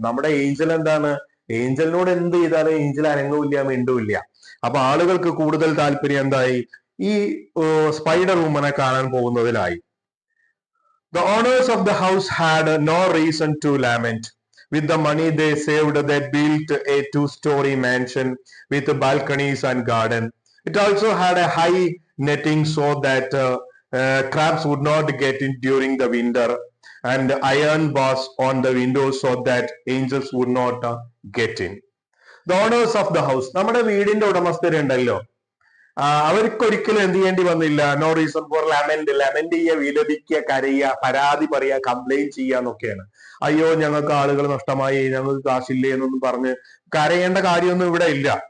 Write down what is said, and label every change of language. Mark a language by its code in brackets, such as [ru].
[ml] നമ്മുടെ ഏഞ്ചൽ എന്താണ്? ഏഞ്ചലിനോട് എന്ത് ചെയ്താലും ഏഞ്ചൽ അനങ്ങുമില്ല, മിണ്ടുമില്ല. അപ്പൊ ആളുകൾക്ക് കൂടുതൽ താല്പര്യം എന്തായി? ഈ സ്പൈഡർ വുമനെ കാണാൻ പോകുന്നതിലായി. [en] The owners of the house had no reason to lament. With the money they saved, they built a 2-story mansion with balconies and garden. It also had a high netting so that crabs would not get in during the winter, and iron bars on the windows so that angels would not get in. The owners of the house, [ml] നമ്മുടെ വീടിന്റെ ഉടമസ്ഥരുണ്ടല്ലോ, അവർക്കൊരിക്കലും എന്ത് ചെയ്യേണ്ടി വന്നില്ല. [en] no reason for lament [ml] ചെയ്യുക, വിലപിക്കുക, കരയുക, പരാതി പറയുക, complaint ചെയ്യുക എന്നൊക്കെയാണ്. അയ്യോ ഞങ്ങൾക്ക് ആളുകൾ നഷ്ടമായി, ഞങ്ങൾക്ക് കാശില്ലേ എന്നൊന്നും പറഞ്ഞ് കരയേണ്ട കാര്യമൊന്നും ഇവിടെ ഇല്ല.